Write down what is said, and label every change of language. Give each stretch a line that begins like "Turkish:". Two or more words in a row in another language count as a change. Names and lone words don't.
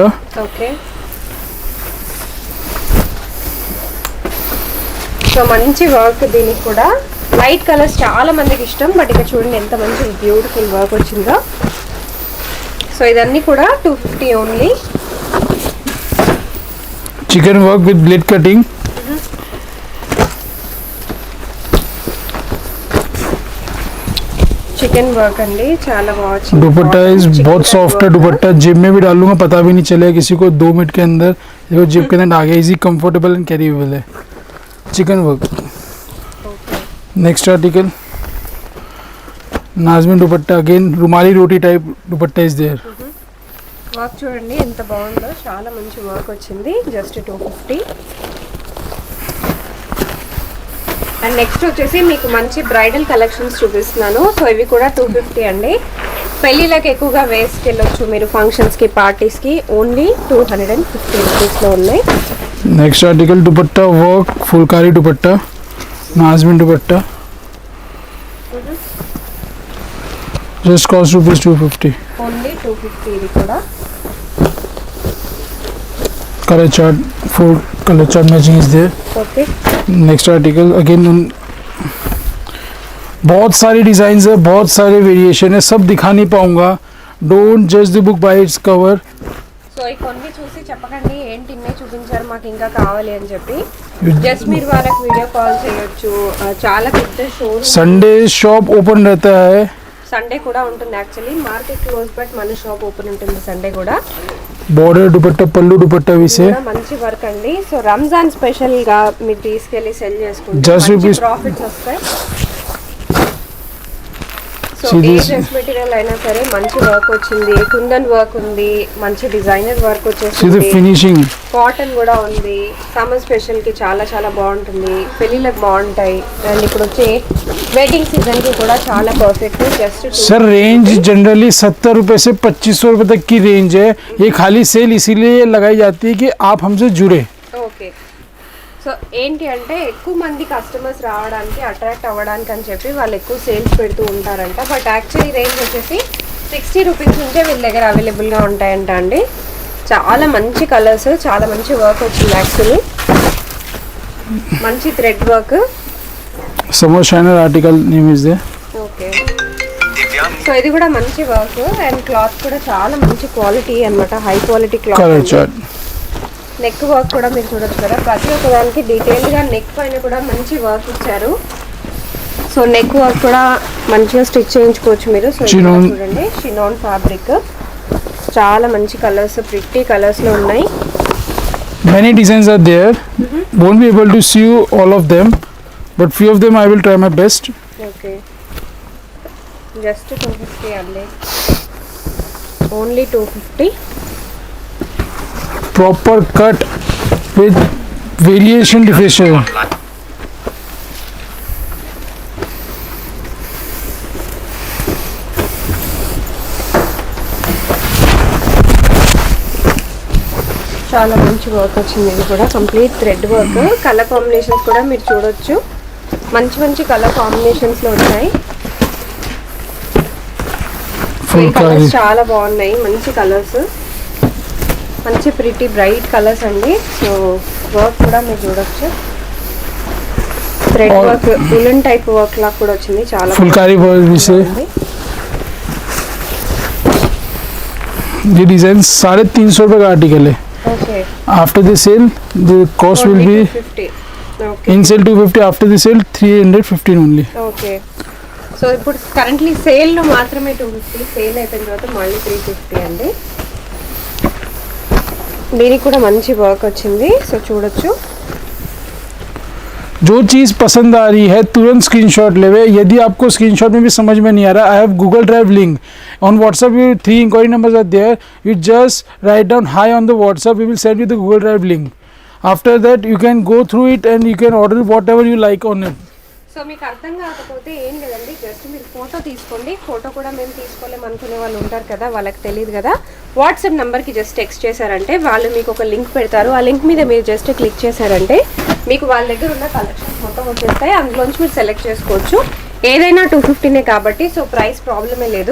Telugu: ఓకే. సో మంచి వర్క్ దీనికి కూడా. లైట్ కలర్స్ చాలా మందికి ఇష్టం, బట్ ఇక్కడ చూడండి ఎంత మంచి
English: beautiful work
Telugu: వచ్చిందో. సో ఇదన్నీ కూడా 250 ఓన్లీ.
English: chikan work with blade cutting. chikan work
Telugu: अंडी చాలా బాగుంది.
Hindi: दुपट्टा इज बहुत सॉफ्ट है. दुपट्टा जेब में भी डालूंगा पता भी नहीं चलेगा किसी को. 2 मिनट के अंदर देखो जेब के अंदर आ गया.
English: easy comfortable and carryable
Hindi: है. चिकन वर्क.
English: next article नाज़मीन दुपट्टा. अगेन
Hindi: रुमाली रोटी
English: टाइप दुपट्टा is there.
Telugu: వర్క్ చూడండి ఎంత బాగుందో, చాలా మంచి వర్క్ వచ్చింది. జస్ట్ 250. అండ్ నెక్స్ట్ వచ్చేసి మీకు మంచి
English: bridal collections
Telugu: చూపిస్తున్నాను. సో ఇవి కూడా 250 అండి. పెళ్ళిళ్ళకి ఎక్కువగా వేసుకెళ్ళొచ్చు మీరు, ఫంక్షన్స్కి పార్టీస్కి. ఓన్లీ 250 రూపీస్లో ఉన్నాయి.
English: next article
Hindi: दुपट्टा वर्क फुलकारी दुपट्टा नाज़मीन दुपट्टा.
English: just cost rupees 250.
Telugu: ఓన్లీ 250 ఇది కూడా.
English: colour chart 4 colour chart matching is there.
Telugu: ఓకే.
English: next article
Hindi: अगेन बहुत सारी डिज़ाइंस है, बहुत सारे वेरिएशन है, सब दिखा नहीं पाऊंगा.
English: don't judge the book by its cover.
Telugu: సో ఈ కొన్ని చూసి చెప్పకండి ఏంటి ఇన్నే చూపించారు మాకు ఇంకా కావాలి అని చెప్పి. జస్ట్ మీరు వాళ్ళకి
English: video call
Telugu: చేయొచ్చు. చాలా పెద్ద షోరూమ్.
English: Sunday shop open
Hindi: रहता है.
Telugu: సండే కూడా ఉంటుంది.
English: actually market close,
Telugu: బట్ మన
English: shop open
Telugu: ఉంటుంది సండే కూడా.
Hindi: बॉर्डर दुपट्टा पल्लू दुपट्टा भी से
Telugu: కూడా మంచి వర్క్ అండి. సో రంజాన్ స్పెషల్ గా మీరు తీసుకెళ్లి సెల్ చేసుకుంటే
English: Just
Telugu: మంచి
English: rupees-
Telugu: ప్రాఫిట్స్ వస్తాయి. సో
English: See
Telugu: ఏ
English: this- dress material
Telugu: అయినా సరే మంచి వర్క్ వచ్చింది. కుందన్ వర్క్ ఉంది, మంచి
English: designer work see the
Telugu: వచ్చేసింది.
English: फिनिशिंग.
Telugu: కాటన్ కూడా ఉంది.
English: summer special
Telugu: కి చాలా చాలా బాగుంటుంది. పెళ్ళిళ్ళకి బాగుంటాయి. అండ్ ఇప్పుడు వచ్చే
English: wedding season
Telugu: కి కూడా చాలా పర్ఫెక్ట్.
English: జస్ట్
Hindi: सर रेंज जनरली 70 रुपए से 2500 रुपए तक की रेंज है. ये खाली सेल इसीलिए लगाई जाती है कि आप हमसे जुड़े.
Telugu: ఓకే. సో ఏంటి అంటే ఎక్కువ మంది కస్టమర్స్ రావడానికి, అట్రాక్ట్ అవ్వడానికి అని చెప్పి వాళ్ళు ఎక్కువ సేల్స్ పెడుతూ ఉంటారంట. బట్ యాక్చువల్లీ రేంజ్ వచ్చేసి 60 రూపీస్ నుంచే వీళ్ళ దగ్గర అవైలబుల్గా ఉంటాయంట అండి. చాలా మంచి కలర్స్, చాలా మంచి వర్క్ వచ్చింది. యాక్చువల్లీ మంచి
English: thread work. summer shiner article name is there.
Telugu: ఓకే. సో ఇది కూడా మంచి
English: work and cloth
Telugu: కూడా చాలా మంచి క్వాలిటీ అన్నమాట.
English: high quality कलर క్లాత్. चार्ट. neck work
Telugu: కూడా మీరు చూడొచ్చు కదా. ప్రతి ఒక్క దానికి డీటెయిల్గా నెక్ పైన కూడా మంచి వర్క్ ఇచ్చారు. సో
English: neck work
Telugu: కూడా మంచిగా స్టిచ్ చేయించుకోవచ్చు మీరు. సో ఇది కూడా
English: Chinon.
Telugu: చూడండి
English: chinon fabric.
Telugu: చాలా మంచి కలర్స్, ప్రిట్టి కలర్స్లో ఉన్నాయి.
English: Many designs are there. Won't be able to see you all of them, but few of them I will try my best.
Telugu: ఓకే. జస్ట్ 250 అండి. ఓన్లీ 250.
English: Proper cut with variation differential.
Telugu: చాలా మంచి వర్క్ వచ్చింది. ఇది కూడా
English: complete thread work. colour combinations
Telugu: కూడా మీరు చూడొచ్చు. మంచి మంచి కలర్ కాంబినేషన్స్లో ఉన్నాయి. సో ఈ కలర్స్
Hindi: Fulkari.
Telugu: చాలా బాగున్నాయి. మంచి కలర్స్, మంచి
English: pretty bright colours
Telugu: అండి. సో వర్క్ కూడా మీరు చూడొచ్చు. థ్రెడ్
English: All-
Telugu: వర్క్, ఉలన్ టైప్ వర్క్ లా కూడా వచ్చింది. చాలా
Hindi: Fulkari work भी से.
Telugu: బాగుంది.
Hindi: ये डिजाइन 350 रुपए का आर्टिकल है.
Telugu: ఓకే.
English: After the sale, the cost will be
Telugu: 250. ఓకే.
English: in sale 250. After the sale 315 only.
Telugu: ఓకే. సో ఇప్పుడు కరెంట్లీ సేల్లో మాత్రమే 250. సేల్ అయిపోయిన తర్వాత మళ్ళీ 350 అండి. దీనికి కూడా మంచి వర్క్ వచ్చింది. సో చూడొచ్చు.
Hindi: जो चीज़ पसंद आ रही है तुरंत स्क्रीनशॉट लेवे. यदि आपको स्क्रीनशॉट में भी समझ में नहीं आ रहा,
English: I have Google Drive link on WhatsApp. You 3 inquiry numbers are there. You just write down hi on the WhatsApp. We will send you the Google Drive link. After that you can go through it and you can order whatever you like on it.
Telugu: సో మీకు అర్థం కాకపోతే ఏం లేదండి, జస్ట్ మీరు ఫోటో తీసుకోండి. ఫోటో కూడా మేము తీసుకోలేము అనుకునే వాళ్ళు ఉంటారు కదా, వాళ్ళకి తెలియదు కదా. వాట్సాప్ నెంబర్కి జస్ట్ టెక్స్ట్ చేశారంటే వాళ్ళు మీకు ఒక లింక్ పెడతారు. ఆ లింక్ మీద మీరు జస్ట్ క్లిక్ చేశారంటే మీకు వాళ్ళ దగ్గర ఉన్న కలెక్షన్స్ మొత్తం వచ్చేస్తాయి. అందులోంచి మీరు సెలెక్ట్ చేసుకోవచ్చు. ఏదైనా 250 కాబట్టి సో ప్రైస్ ప్రాబ్లమే లేదు.